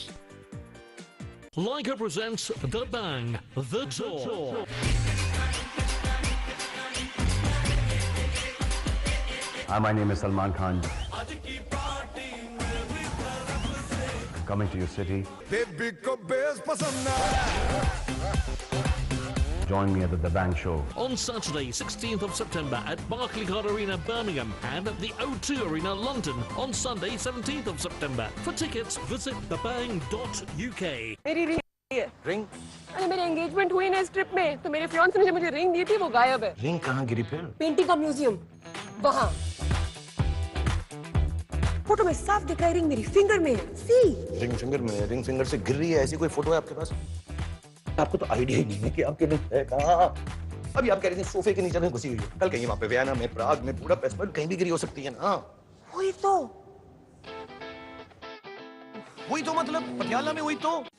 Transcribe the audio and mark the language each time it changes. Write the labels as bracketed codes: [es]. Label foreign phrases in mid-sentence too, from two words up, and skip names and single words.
[en] Leica presents The Bang, The Tour. Hi, my name is Salman Khan. Coming to your city. [hi] बेबी को बेस पसंद ना [en] join me at the Bang Show. On Saturday, 16th of September at Barclaycard Arena, Birmingham, and at the O2 Arena, London on Sunday, 17th of September. For tickets, visit thebang.uk. [hi] मेरी रिंग रिंग? अरे मेरी एंगेजमेंट हुई ना इस ट्रिप में, तो मेरे फियांसे ने जो मुझे रिंग दी थी वो गायब है। रिंग कहाँ गिरी फिर? पेंटिंग का म्यूजियम, वहाँ। फोटो में साफ दिख रहा है रिंग मेरी फिंगर में है। सी। [en] ring finger [hi] में, [en] ring finger [hi] से गिर रही है, ऐसी कोई फोटो है आपके पास? आपको तो आइडिया ही नहीं है कि आपके रिंग है कहाँ। अभी आप कह रहे थे सोफे के नीचे में घुसी हुई है, कल कहीं वहाँ पे वियना में, प्राग में, बुडापेस्ट में कहीं भी गिरी हो सकती है ना। वही तो मतलब पटियाला में वही तो।